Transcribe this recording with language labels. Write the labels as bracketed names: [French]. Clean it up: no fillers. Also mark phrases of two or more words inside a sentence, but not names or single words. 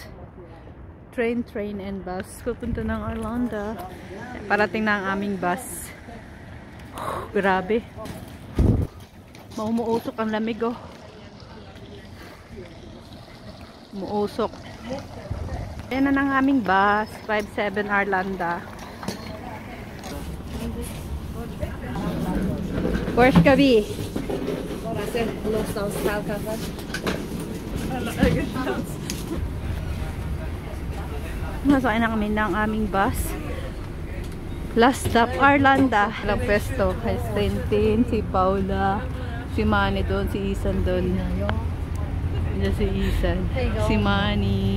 [English] Train and bus. [Filipino] Pupunta ng Arlanda. Parating na ang aming bus. Grabe. Umuusok ang lamig, oh. Umuusok. Ayan na ng aming bus. 57 Arlanda. [Swedish] Where ska vi? Någonstans här kanske. [Filipino] Nasakay na kami ng aming bus. [English] Last stop, [Filipino] Arlanda. Walang pwesto. Kay Stentin, si Paula, si Manny doon, si Isan doon. Diyan si Isan. Si Manny.